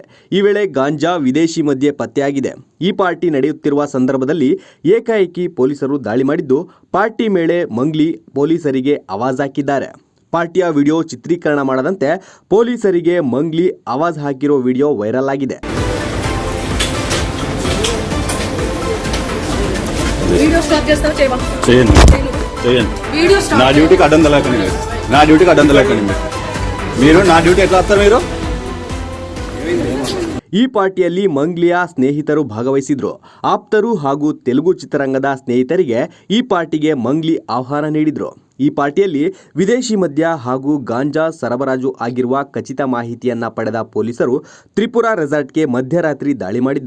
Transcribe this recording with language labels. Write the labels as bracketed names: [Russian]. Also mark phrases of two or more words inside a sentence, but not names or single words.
[Kannada] ಈ ವೇಳೆ ಗಾಂಜಾ, ವಿದೇಶಿ ಮದ್ಯ ಪತ್ತೆಯಾಗಿದೆ. ಈ ಪಾರ್ಟಿ ನಡೆಯುತ್ತಿರುವ ಸಂದರ್ಭದಲ್ಲಿ ಏಕಾಏಕಿ ಪೊಲೀಸರು ದಾಳಿ ಮಾಡಿದ್ದು, ಪಾರ್ಟಿ ವೇಳೆ ಮಂಗ್ಲಿ ಪೊಲೀಸರಿಗೆ ಆವಾಜ್ ಹಾಕಿದ್ದಾರೆ. ಪಾರ್ಟಿಯ ವಿಡಿಯೋ ಚಿತ್ರೀಕರಣ ಮಾಡದಂತೆ ಪೊಲೀಸರಿಗೆ ಮಂಗ್ಲಿ ಆವಾಜ್ ಹಾಕಿರೋ [English] video viral [Kannada] ಆಗಿದೆ. [English] video stop [Telugu] చేస్తావా చేయవా? చేయను. [English] video stop. [Telugu] నా డ్యూటీకి అడ్డం తలకండి మీరు. నా డ్యూటీకి అడ్డం తలకండి మీరు. నా డ్యూటీ ఎట్లా వస్తారు మీరు? [Kannada] ಈ ಪಾರ್ಟಿಯಲ್ಲಿ ಮಂಗ್ಲಿಯ ಸ್ನೇಹಿತರು ಭಾಗವಹಿಸಿದ್ರು. ಆಪ್ತರು ಹಾಗೂ ತೆಲುಗು ಚಿತ್ರರಂಗದ ಸ್ನೇಹಿತರಿಗೆ ಈ ಪಾರ್ಟಿಗೆ ಮಂಗ್ಲಿ ಆಹ್ವಾನ ನೀಡಿದ್ರು. ಈ ಪಾರ್ಟಿಯಲ್ಲಿ ವಿದೇಶಿ ಮದ್ಯ ಹಾಗೂ ಗಾಂಜಾ ಸರಬರಾಜು ಆಗಿರುವ ಖಚಿತ ಮಾಹಿತಿಯನ್ನ ಪಡೆದ ಪೊಲೀಸರು ತ್ರಿಪುರಾ ರೆಸಾರ್ಟ್ಗೆ ಮಧ್ಯರಾತ್ರಿ ದಾಳಿ ಮಾಡಿದ್ರು.